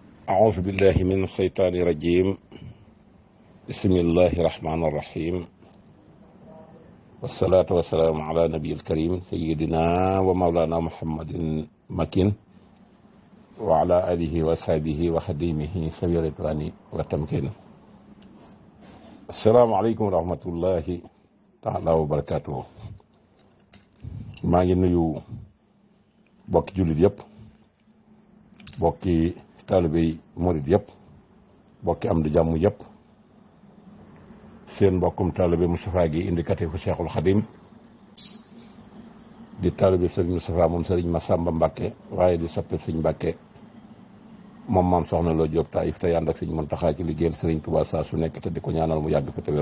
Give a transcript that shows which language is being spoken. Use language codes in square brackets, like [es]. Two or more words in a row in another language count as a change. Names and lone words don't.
[ar] أعوذ بالله من الشيطان الرجيم بسم الله الرحمن الرحيم والصلاة والسلام على نبي الكريم سيدنا ومولانا محمد مكين وعلى آله وصحبه وخديمه سوي الرضوان والتمكين. السلام عليكم ورحمة الله تعالى وبركاته. [wo] maa ngi nuyu bokki jullit yëpp, bokki taalibey murid yëpp, bokki am di jàmm yëpp. seen mbokkum taalibe Moustapha gi indicatif fu Cheikhul Khadim di taalibe Serigne Moustapha moom Serigne Massamba Mbacke waaye di soppe Serigne Mbacke moom maam soxna Lo Diop Taïf te ànd ak Serigne Mountakha ci liggéeyal Serigne Touba saa su nekk te di ko ñaanal mu yàgg fi te wér.